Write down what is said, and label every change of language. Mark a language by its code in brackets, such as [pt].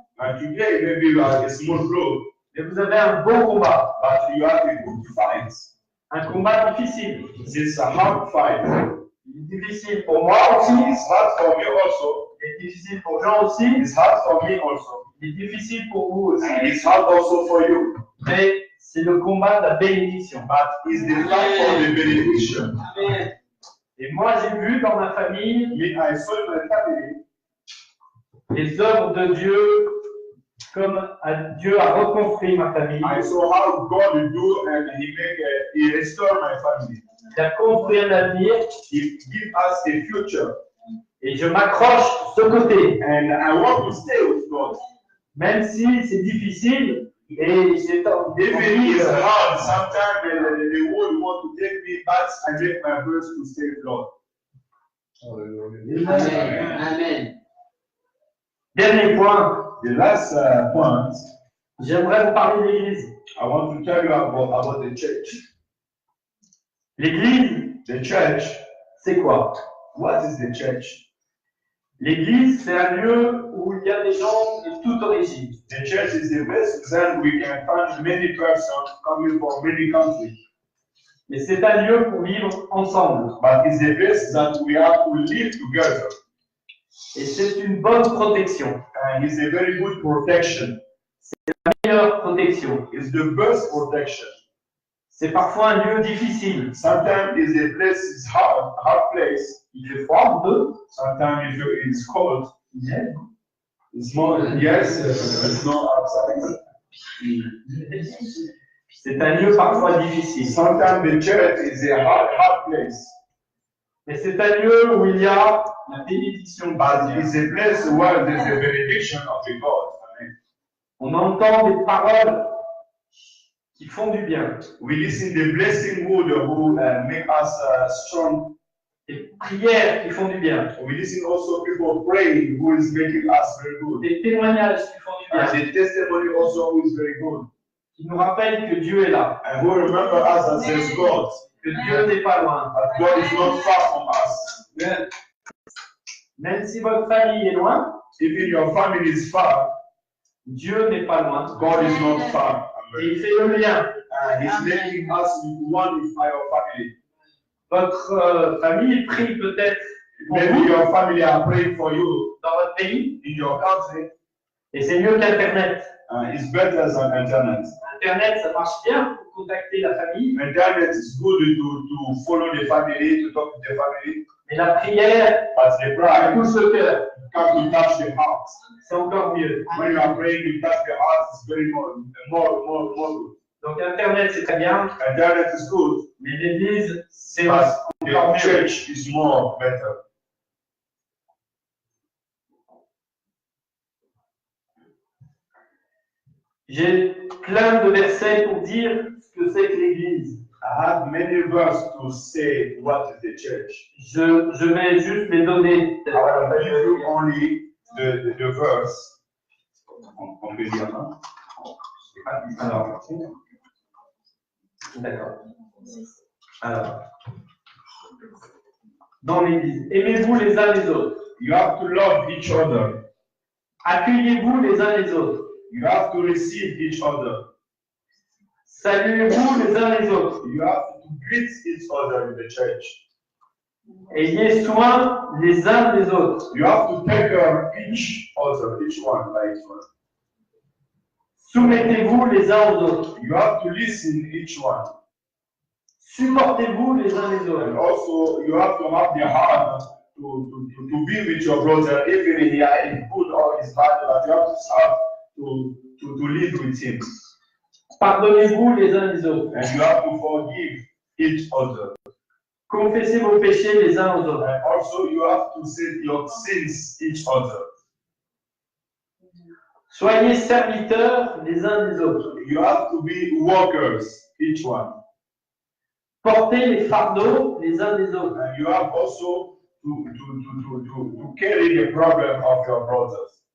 [en] And today maybe you are a small group, [fr] mais vous avez un beau combat. [en] but you have a good fight. [fr] Un combat difficile. [en] It's a hard fight. [fr] Il est difficile pour moi aussi. [en] It's hard for me also. [fr] Il est difficile pour Jean aussi. [en] It's hard for me also. [fr] Il est difficile pour vous aussi. [en] And it's hard also for you. [fr] Mais c'est le combat de la bénédiction. [en] But it's the fight for the benediction. [fr] Et moi, j'ai vu dans ma famille [en] Me, I saw in my family [fr] les œuvres de Dieu, comme Dieu a reconstruit ma famille. [en] I saw how God will do, and He restored my family. [fr] Il a construit un avenir [en] He give us a future, [fr] et je m'accroche de ce côté. [en] and I want to stay with God. [fr] Même si c'est difficile et j'ai [en] Even it's hard, sometimes the world want to take me, but I make my best to stay with God. Amen. Amen. [fr] Dernier point, [en] The last point, [fr] j'aimerais vous parler de l'Église. [en] I want to tell you about the church. [fr] L'Église, [en] The church, [fr] c'est quoi? [en] what is the church? [fr] L'Église, c'est un lieu où il y a des gens de toute origine. [en] The church is the best example. We can find many persons coming from many countries. [fr] Mais c'est un lieu pour vivre ensemble. [en] But it's the best that we have to live together. [fr] Et c'est une bonne protection. [en] And it's a very good protection. [fr] Meilleure protection. [en] It's the best protection. [fr] C'est parfois un lieu difficile. [en] Sometimes it's a place, it's hard place. [fr] Il fait froid un peu. [en] Sometimes it's cold. It's more, yes, it's not outside. [fr] C'est un lieu parfois difficile. [en] Sometimes the church is a hard place. [fr] Mais c'est un lieu où il y a la bénédiction de [en] But [fr] Dieu. [en] it's a place where there's a benediction of the God. Amen. [fr] On entend des paroles qui font du bien. [en] We listen the blessing word who make us strong. [fr] Des prières qui font du bien. [en] We listen also people praying who is making us very good. [fr] Des témoignages qui font du [en] And [fr] bien. [en] the testimony also who is very good. [fr] Qui nous rappellent que Dieu est là. [en] And who remember us as his God. [fr] Que Dieu n'est pas loin. [en] But God is not far from us. Amen. [fr] Même si votre famille est loin, [en] Even your family is far, [fr] Dieu n'est pas loin. [en] God is not far. [fr] Et il fait le lien. [en] And he's making us one with our family. [fr] Votre famille prie peut-être pour [en] Maybe [fr] vous [en] your family are praying for you [fr] dans votre pays. [en] in your country. [fr] Et c'est mieux qu'Internet. [en] It's better than internet. [fr] Internet, ça marche bien pour contacter la famille. [en] Internet is good to follow the family, to talk to the family. [fr] Mais la prière, [en] But the [fr] elle [en] prayer [fr] touche le cœur. [en] come to touch the heart. [fr] C'est encore mieux. [en] When you are praying, you touch the heart. It's very more good. [fr] Donc Internet, c'est très bien. [en] Internet is good, [fr] Mais l'Église, c'est [en] but [fr] encore [en] the [fr] mieux. [en] church is more better. [fr] J'ai plein de versets pour dire ce que c'est que l'Église. [en] I have many verses to say what is the church. [fr] Je vais juste les donner. [en] I will give you only the verse. [fr] On peut dire, hein? Alors, d'accord. Alors, dans l'Église, aimez-vous les uns les autres. [en] You have to love each other. [fr] Accueillez-vous les uns les autres. [en] You have to receive each other. [fr] Saluez-vous les uns les autres. [en] You have to greet each other in the church. [fr] Ayez soin les uns des autres. [en] You have to take care of each other, each one by each one. [fr] Soumettez-vous les uns aux autres. [en] You have to listen each one. [fr] Supportez-vous les uns les [en] And also, you have to have the heart to be with your brother, even if he is good or is bad, but you have to have to live with him. [fr] Pardonnez-vous les uns les autres. [en] And you have to forgive each other. [fr] Confessez vos péchés les uns aux autres. [en] And also, you have to say your sins each other. [fr] Soyez serviteurs les uns des autres. [en] You have to be workers, each one. [fr] Portez les fardeaux les uns des autres. [en] And you have also to carry the problem of your brothers.